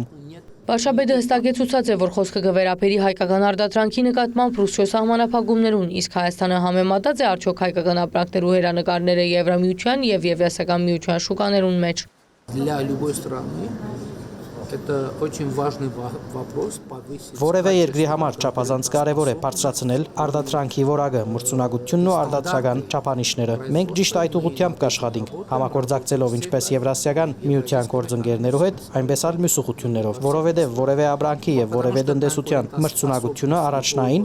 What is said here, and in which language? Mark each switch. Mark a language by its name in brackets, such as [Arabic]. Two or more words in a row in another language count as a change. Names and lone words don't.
[Armenian] Վարչապետը հստակեցուցած է, որ խոսքը կվերապերի հայկական արտադրանքի նկատմամբ Ռուսիո սահմանափակումներուն, իսկ Հայաստանը համեմատած է արդյոք հայկական ապրանքներու հերանեկարները Եվրամիության եւ Եվրասիական միության շուկաներուն մեջ։ [Russian] для любой страны Это очень важный вопрос повысить. [Armenian] Որևէ երկրի համար չափազանց կարևոր է բարձրացնել արտադրանքի որակը, մրցունակությունն ու արտադրական չափանիշները։ Մենք ճիշտ այդ ուղղությամբ կաշխատենք, համագործակցելով ինչպես Եվրասիական միության գործընկերներով հետ, այնպես էլ մյուս ուղղություններով, որովհետև որևէ ապրանքի եւ որևէ տնտեսության մրցունակությունը առաջնային